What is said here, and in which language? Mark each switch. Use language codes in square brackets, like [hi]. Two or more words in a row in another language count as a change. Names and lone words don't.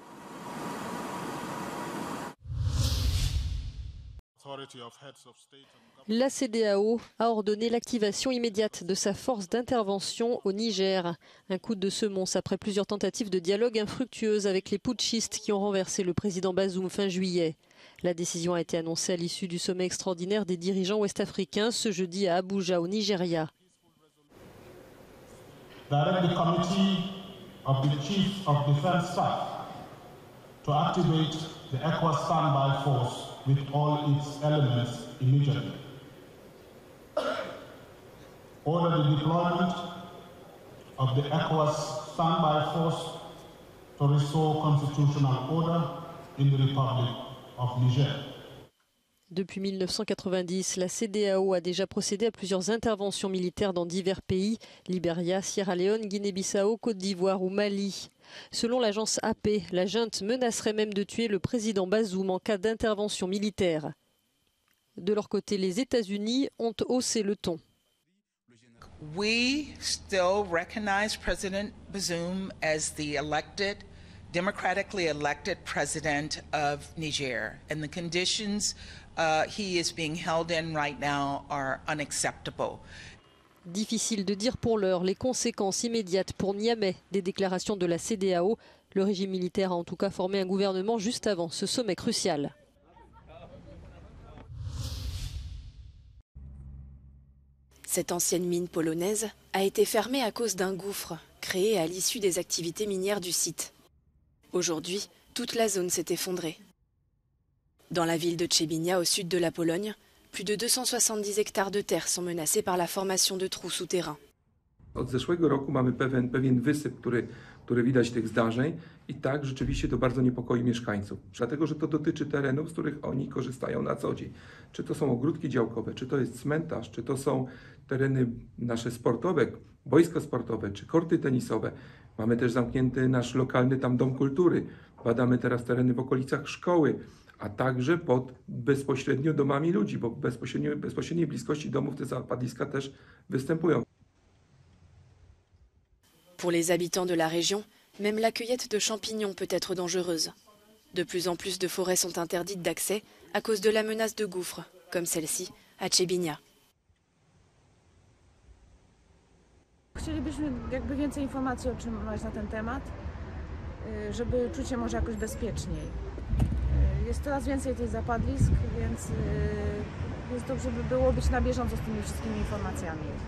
[fr] La CEDEAO a ordonné l'activation immédiate de sa force d'intervention au Niger. Un coup de semonce après plusieurs tentatives de dialogue infructueuses avec les putschistes qui ont renversé le président Bazoum fin juillet. La décision a été annoncée à l'issue du sommet extraordinaire des dirigeants ouest-africains ce jeudi à Abuja au Nigeria. [en] Direct the committee of the Chief of Defense Staff to activate the ECOWAS standby force with all its elements immediately. Order the deployment of the ECOWAS standby force to restore constitutional order in the Republic of Niger. [fr] Depuis 1990, la CEDEAO a déjà procédé à plusieurs interventions militaires dans divers pays, Libéria, Sierra Leone, Guinée-Bissau, Côte d'Ivoire ou Mali. Selon l'agence AP, la junte menacerait même de tuer le président Bazoum en cas d'intervention militaire. De leur côté, les États-Unis ont haussé le ton. [en] We still recognize President Bazoum as the democratically elected president of Niger, and the conditions he is being held in right now are unacceptable. [fr] Difficile de dire pour l'heure les conséquences immédiates pour Niamey des déclarations de la CEDEAO. Le régime militaire a en tout cas formé un gouvernement juste avant ce sommet crucial. Cette ancienne mine polonaise a été fermée à cause d'un gouffre créé à l'issue des activités minières du site. Aujourd'hui, toute la zone s'est effondrée. Dans la ville de Trzebinia, au sud de la Pologne, plus de 270 hectares de terre sont menacés par la formation de trous souterrains. [pl] Od zeszłego roku mamy pewien wysyp, który widać tych zdarzeń i tak rzeczywiście to bardzo niepokoi mieszkańców, dlatego że to dotyczy terenów, z których oni korzystają na co dzień. Czy to są ogródki działkowe, czy to jest cmentarz, czy to są tereny nasze sportowe, boiska sportowe, czy korty tenisowe. Mamy też zamknięty nasz lokalny tam dom kultury. Badamy teraz tereny w okolicach szkoły, a także pod bezpośrednio domami ludzi, bo w bezpośredniej bliskości domów te zapadliska też występują. [fr] Pour les habitants de la région, même la cueillette de champignons peut être dangereuse. De plus en plus de forêts sont interdites d'accès à cause de la menace de gouffres, comme celle-ci à Trzebinia. [pl] Chcielibyśmy jakby więcej informacji otrzymywać na ten temat, żeby czuć się może jakoś bezpieczniej. Jest coraz więcej tych zapadlisk, więc jest dobrze by było być na bieżąco z tymi wszystkimi informacjami.